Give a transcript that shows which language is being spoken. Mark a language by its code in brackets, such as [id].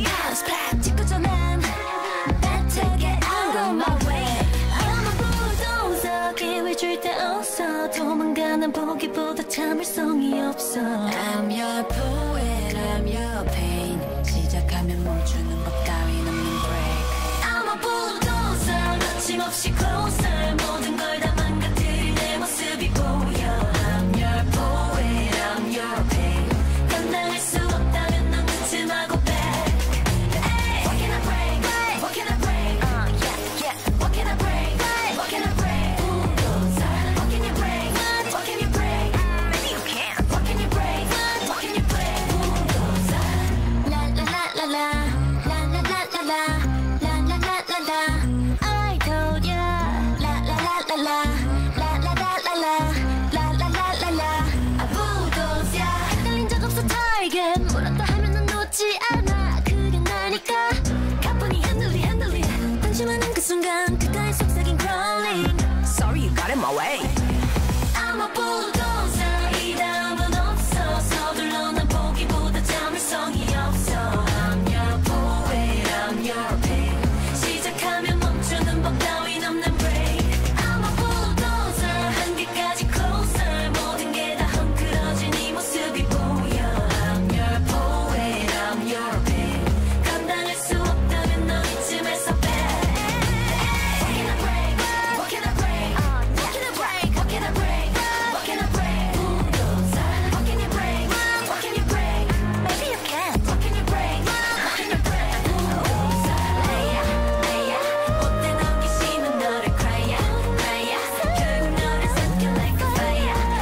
[ko] Splash 찍고 전환. [en] Better get out of my way. I'm a bulldozer. [ko] 기회 줄 때 없어. 도망가는 보기보다 참을성이 없어. [en] I'm your poet, I'm your pain. [ko] 시작하면 멈추는 법 따윈 없는 break. [en] I'm a bulldozer. [ko] 거침없이 closer. 모든 걸 다 망가뜨릴 내 모습이 보여. [en] I'm your poet, I'm your pain. [ko] 감당할 수 없다면 넌 그쯤하고 back. [en] Hey, what can I break? What can I break? Yeah. What can I break? What can I break? Bulldozer. What can you break? What can you break? Maybe you can. What can you break? What can you break? Bulldozer. La la la la la. La la la la la. La la la la la. I told ya. La la la la la. La la la la la. La la la la la. A bulldozer. [ko] 헷갈린 적 없어 target. 뭐라도 하면 넌 놓지 않아. 그게 나니까. 가뿐히 [en] handle it. [ko] 방심하는 그 순간 그가의 속삭임 crawling. [en] Sorry you got in my way. I'm a bulldozer. [ko] 이 다음은 없어. 서둘러 난 보기보다 참을성이 없어. [en] I'm your poet, I'm your pain. [ko] 시작하면 멈추는 법 따윈 없는 break. [en] I'm a bulldozer. [ko] 한계까지 closer. 모든 게 다 헝클어진 이 모습이 보여. [en] I'm your poet, I'm your pain. [ko] 감당할 수 없다면 너 이쯤에서 back. [en] What can I break? What can I break? What can I break? What can I break? What can I break? Bulldozer. What can you break? What can you break? Maybe you can. What can you break? What can you break? Bulldozer. [ko] 나야 못돼 넘기시는 너를 cry야. 결국 너를 삼켜 [en] like a fire.